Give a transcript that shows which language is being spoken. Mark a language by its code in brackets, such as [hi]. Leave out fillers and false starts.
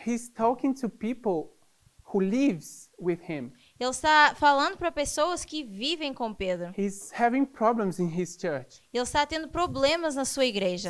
[en] He's talking to people who lives with him. [pt] Ele está falando para pessoas que vivem com Pedro. [en] He's having problems in his church. [pt] Ele está tendo problemas na sua igreja.